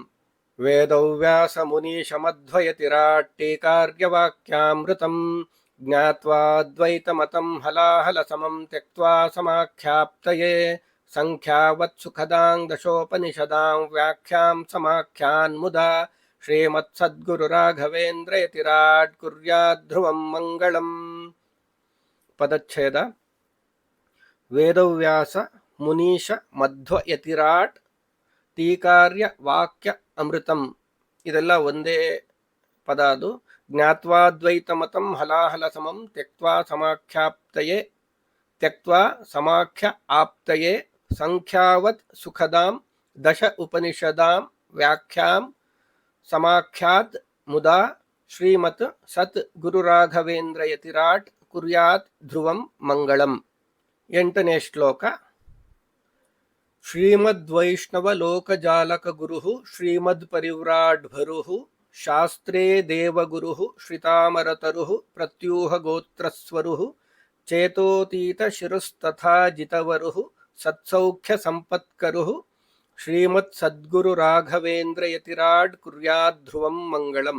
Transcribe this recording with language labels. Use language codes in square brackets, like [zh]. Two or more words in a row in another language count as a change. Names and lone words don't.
[sa] ವೇದವ್ಯಾಸ ಮುನೀಶ ಮಧ್ವಯತಿರಾಟ್ ಟೀಕಾರ್ಯ ವಾಕ್ಯಾಮೃತಂ ಜ್ಞಾತ್ವಾದ್ವೈತಮತಂ ಹಲಾಹಲ ಸಮಂ ತ್ಯಕ್ತ್ವಾ ಸಮಾಖ್ಯಾಪ್ತಯೇ ಸಂಖ್ಯಾವತ್ಸುಖದಾಂ ದಶೋಪನಿಷದಾಂ ವ್ಯಾಖ್ಯಾಂ ಸಮಾಖ್ಯಾನ್ಮುದಾ ಶ್ರೀಮತ್ ಸದ್ಗುರು ರಾಘವೇಂದ್ರ ಯತಿರಾಟ್ ಕುರ್ಯಾತ್ ಧ್ರುವಂ ಮಂಗಳಂ. [kn] ಪದಚ್ಛೇದ. [sa] ವೇದವ್ಯಾಸ ಮುನೀಶ ಮಧ್ವ ಯತಿರಾಟ್ ಟೀಕಾರ್ಯ ವಾಕ್ಯ ಅಮೃತಂ, [kn] ಇದೆಲ್ಲ ಒಂದೇ ಪದ. [sa] ಅದು ಜ್ಞಾತ್ವಾದ್ವೈತಮತಂ ಹಲಾಹಲ ಸಮಂ ತ್ಯಕ್ತ್ವಾ ಸಮಾಖ್ಯಾಪ್ತಯೇ ತ್ಯಕ್ತ್ವಾ ಸಮಾಖ್ಯ ಆಪ್ತಯೇ ಸಂಖ್ಯಾವತ್ ಸುಖದಾಂ ದಶ ಉಪನಿಷದಾಂ ವ್ಯಾಖ್ಯಾಂ ಸಮಾಖ್ಯಾತ್ ಮುದಾ ಶ್ರೀಮತ್ ಸತ್ ಗುರು ರಾಘವೇಂದ್ರ ಯತಿರಾಟ್ ಕುರ್ಯಾತ್ ಧ್ರುವಂ ಮಂಗಳಂ. [kn] 8ನೇ ಶ್ಲೋಕ. [sa] ಶ್ರೀಮದ್ವೈಷ್ಣವ ಲೋಕಜಾಲಕ ಗುರು ಶ್ರೀಮದ್ ಪರಿವ್ರಾಡ್ ಭರು ಶಾಸ್ತ್ರೇ ದೇವಗುರು ಶ್ರಿತಾಮರತರು ಪ್ರತ್ಯೂಹ ಗೋತ್ರಸ್ವರು ಚೇತೋತೀತ ಶಿರುಸ್ತಥಾ ಜಿತವರು ಸತ್ಸೌಖ್ಯ ಸಂಪತ್ಕರು ಶ್ರೀಮತ್ ಸದ್ಗುರು ರಾಘವೇಂದ್ರ ಯತಿರಾಟ್ ಕುರ್ಯಾತ್ ಧ್ರುವಂ ಮಂಗಳಂ.